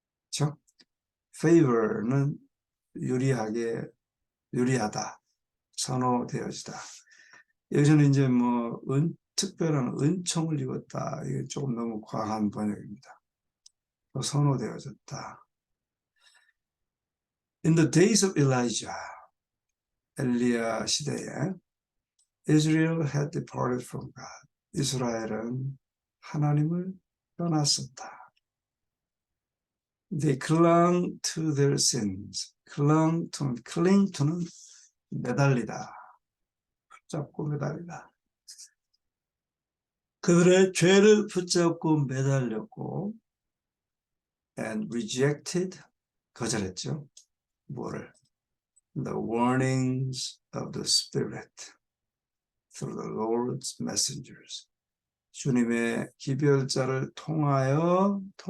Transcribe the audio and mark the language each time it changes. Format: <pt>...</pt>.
<ko>그렇죠? favor는 유리하다, 선호되어지다. 여기서는 이제 특별한 은총을 입었다. 이게 조금 너무 과한 번역입니다. 선호되어졌다.</ko> <en>In the days of Elijah,</en> <ko>엘리야 시대에</ko> <en>Israel had departed from God.</en> <ko>이스라엘은 하나님을 떠났었다.</ko> <en>They clung to their sins.</en> <ko>cling to는 매달리다. 붙잡고 매달리다. 그들의 죄를 붙잡고 매달렸고</ko> <en>and rejected,</en> <ko>거절했죠. 뭐를?</ko> <en>The warnings of the Spirit through the Lord's messengers.</en> <ko>주님의 기별자를 통하여</ko>